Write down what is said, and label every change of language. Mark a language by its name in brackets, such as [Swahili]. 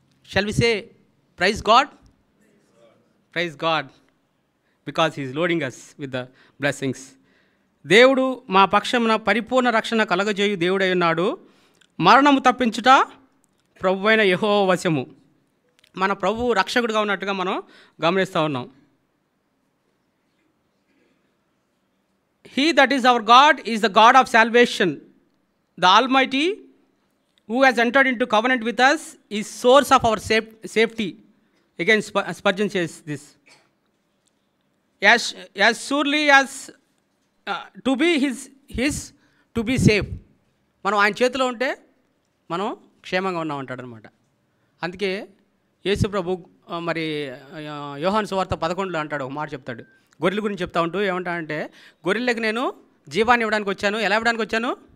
[English] Shall we say praise God? Praise God, because he's loading us with the blessings. [Telugu] దేవుడు మా పక్షమున పరిపూర్ణ రక్షణ కలగజేయు దేవుడై ఉన్నాడు. మరణము తప్పించుట ప్రభువైన యెహోవా వశము. మన ప్రభువు రక్షకుడిగా ఉన్నట్టుగా మనం గమనిస్తూ ఉన్నాం. [English] He that is our God is the God of salvation. The Almighty who has entered into covenant with us is source of our safety. Again Spurgeon says this. As surely as to be his to be safe. [Telugu] మనం ఆయన చేతిలో ఉంటే మనం క్షేమంగా ఉన్నాం అంటాడు అనమాట. అందుకే యేసు ప్రభు మరి యోహాను సువార్త 11లో అంటాడు, ఒక మాట చెప్తాడు. గొర్రెల గురించి చెప్తా ఉంటూ ఏమంటాడంటే, గొర్రెలకు నేను జీవాన్ని ఇవ్వడానికి వచ్చాను. ఎలా ఇవ్వడానికి వచ్చాను?